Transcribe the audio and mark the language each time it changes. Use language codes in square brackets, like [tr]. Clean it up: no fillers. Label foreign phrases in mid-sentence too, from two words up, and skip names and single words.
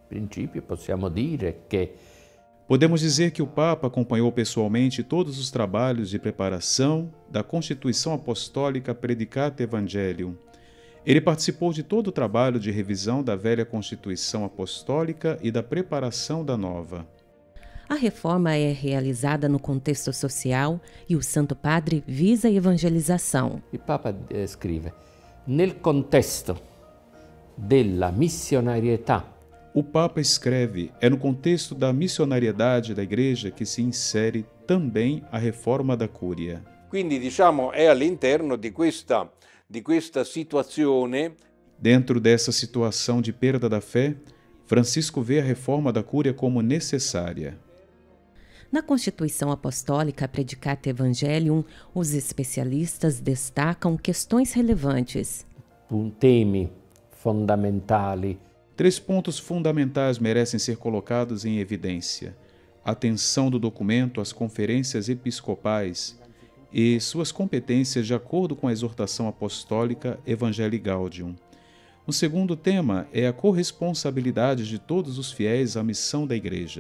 [pt] Podemos dizer que o Papa acompanhou pessoalmente todos os trabalhos de preparação da Constituição Apostólica Predicate Evangelium. Ele participou de todo o trabalho de revisão da velha Constituição Apostólica e da preparação da nova. A reforma é realizada no contexto social e o Santo Padre visa a evangelização. O Papa escreve, [it] nel contesto della missionarietà. [pt] O Papa escreve, é no contexto da missionariedade da Igreja que se insere também a reforma da Cúria. [it] Quindi, diciamo, è all'interno di questa situazione. [pt] Dentro dessa situação de perda da fé, Francisco vê a reforma da Cúria como necessária. Na Constituição Apostólica Predicate Evangelium, os especialistas destacam questões relevantes. [it] Temi fondamentali. [pt] 3 pontos fundamentais merecem ser colocados em evidência: atenção do documento às conferências episcopais e suas competências de acordo com a exortação apostólica Evangelii Gaudium. O segundo tema é a corresponsabilidade de todos os fiéis à missão da Igreja.